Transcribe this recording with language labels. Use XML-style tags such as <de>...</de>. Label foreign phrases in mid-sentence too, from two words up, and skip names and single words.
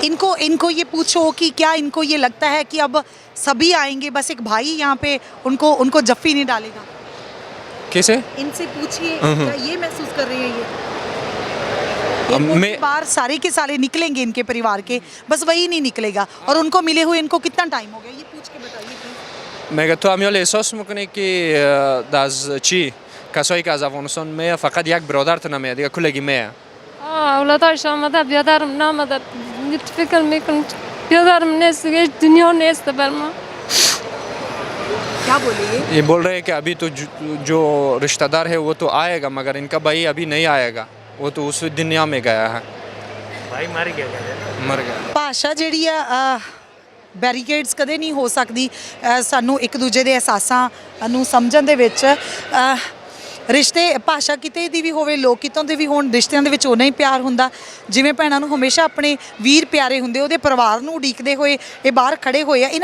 <hi>इनको ये पूछो कि क्या इनको ये लगता है कि अब सभी आएंगे, बस एक भाई यहाँ पे उनको जफ्फी नहीं डालेगा? कैसे? इनसे पूछिए, क्या ये महसूस कर रही है ये बार सारे के सारे निकलेंगे इनके परिवार के, बस वही नहीं निकलेगा। और उनको मिले हुए इनको कितना टाइम हो गया, ये पूछ के बताइए।</hi> <fa>مگه تو امیال احساس میکنی که از چی کسایی که از افغانستان میه فقط یک برادرت نمیه دیگه کلگی میه؟ اولادش آمده، بیادرم نامده. فکر میکنم بیادرم نیست دیگه، دنیا نیست بر ما.</fa> <hi>क्या बोलिए? ये बोल रहे हैं कि अभी तो जो रिश्तेदार है वो तो आएगा, मगर इनका भाई अभी नहीं आएगा, वो तो उस दुनिया में गया है, भाई मर गया।</hi> <pa>ਭਾਸ਼ਾ ਜਿਹੜੀ ਆ ਬੈਰੀਕੇਡਸ ਕਦੇ ਨਹੀਂ ਹੋ ਸਕਦੀ ਸਾਨੂੰ ਇੱਕ ਦੂਜੇ ਦੇ ਅਹਿਸਾਸਾਂ ਨੂੰ ਸਮਝਣ ਦੇ ਵਿੱਚ। ਰਿਸ਼ਤੇ ਭਾਸ਼ਾ ਕਿਤੇ ਦੀ ਵੀ ਹੋਵੇ, ਲੋਕ ਕਿਤੋਂ ਦੇ ਵੀ ਹੋਣ, ਰਿਸ਼ਤਿਆਂ ਦੇ ਵਿੱਚ ਉਨਾ ਹੀ ਪਿਆਰ ਹੁੰਦਾ ਜਿਵੇਂ ਭੈਣਾਂ ਨੂੰ ਹਮੇਸ਼ਾ ਆਪਣੇ ਵੀਰ ਪਿਆਰੇ ਹੁੰਦੇ, ਉਹਦੇ ਪਰਿਵਾਰ ਨੂੰ ਉਡੀਕਦੇ ਹੋਏ ਇਹ ਬਾਹਰ ਖੜੇ ਹੋਏ ਆ।</pa>